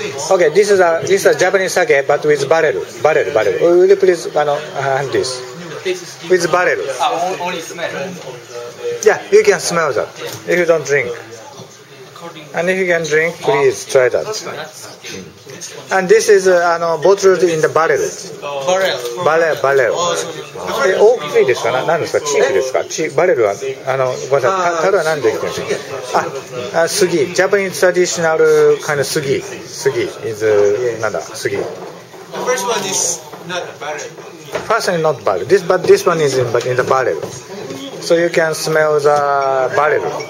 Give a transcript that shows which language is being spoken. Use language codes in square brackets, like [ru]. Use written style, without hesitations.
[en] Okay, this is a Japanese sake, but with barrel. Will you please hand this? With barrel. Only smell. Yeah, you can smell that if you don't drink. And if you can drink, please try that. And this is bottled in the barrel. [ja] Barrel. 大きいですか？何ですか？チークですか？バレルはごめんなさい。樽は何でできてるんですか？杉。 [en] Japanese traditional kind of 杉 is [ja] なんだ？杉。 [en] The first one is not barrel. First one is not barrel. But this one is in the barrel. So you can smell the barrel.